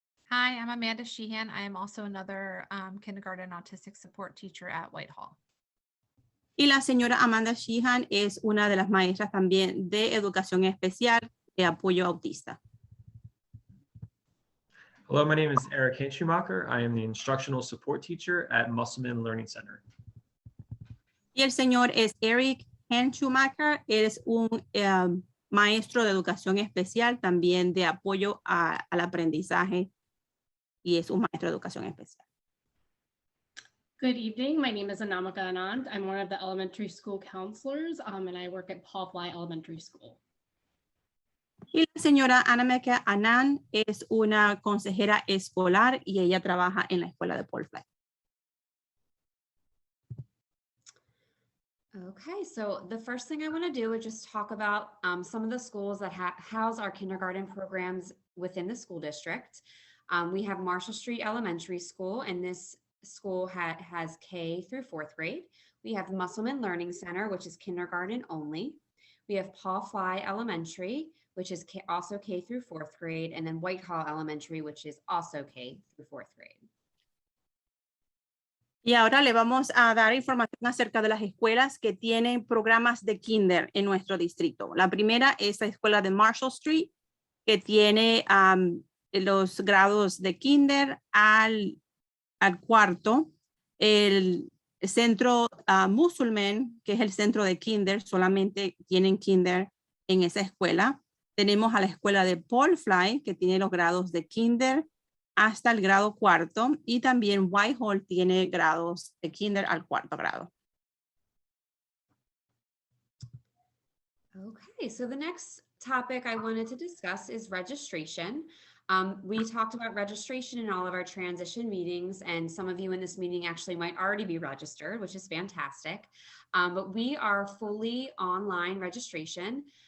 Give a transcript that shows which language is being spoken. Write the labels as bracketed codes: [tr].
[en] Hi, I'm Amanda Sheehan. I am also another kindergarten autistic support teacher at Whitehall. [es] Y la señora Amanda Sheehan es una de las maestras también de educación especial de apoyo autista. [en] Hello, my name is Eric Hinschumacher. I am the instructional support teacher at Musselman Learning Center. [es] Y el señor es Eric Hinschumacher. Es un maestro de educación especial también de apoyo al aprendizaje y es un maestro de educación especial. [en] Good evening. My name is Anamika Anand. I'm one of the elementary school counselors and I work at Paul Fly Elementary School. [es] Y la señora Anamika Anand es una consejera escolar y ella trabaja en la escuela de Paul Fly. [en] Okay, so the first thing I want to do is just talk about some of the schools that house our kindergarten programs within the school district. We have Marshall Street Elementary School, and this school has K through 4th grade. We have Musselman Learning Center, which is kindergarten only. We have Paul Fly Elementary, which is also K through 4th grade, and then Whitehall Elementary, which is also K through 4th grade. [es] Y ahora le vamos a dar información acerca de las escuelas que tienen programas de kinder en nuestro distrito. La primera es la escuela de Marshall Street, que tiene los grados de kinder al cuarto. El centro Musselman, que es el centro de kinder, solamente tienen kinder en esa escuela. Tenemos a la escuela de Paul Fly, que tiene los grados de kinder hasta el grado 4, y también Whitehall tiene grados de kinder al 4º grado. [en] Okay, so the next topic I wanted to discuss is registration. We talked about registration in all of our transition meetings, and some of you in this meeting actually might already be registered, which is fantastic. But we are fully online registration.